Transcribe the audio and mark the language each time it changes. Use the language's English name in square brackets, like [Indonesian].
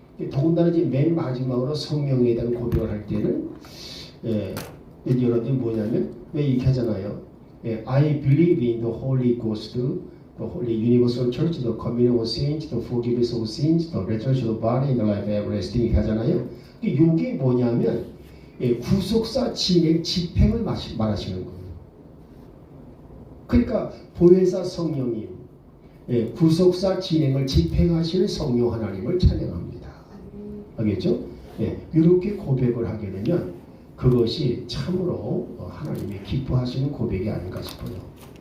[Korean] 더군다나 이제 맨 마지막으로 성령에 대한 고백을 할 때는 여러분들이 뭐냐면 왜 이렇게 하잖아요. [English] I believe in the Holy Ghost, the Holy Universal Church, the communion of saints, the forgiveness of sins, the resurrection of the body, and the life everlasting 이렇게 하잖아요. [Korean] 이게 뭐냐면 구속사 진행 집행을 말하시는 거예요. 그러니까 보혜사 성령님, 구속사 진행을 집행하시는 성령 하나님을 찬양합니다. 알겠죠? 이렇게 고백을 하게 되면 그것이 참으로 하나님이 기뻐하시는 고백이 아닌가 싶어요.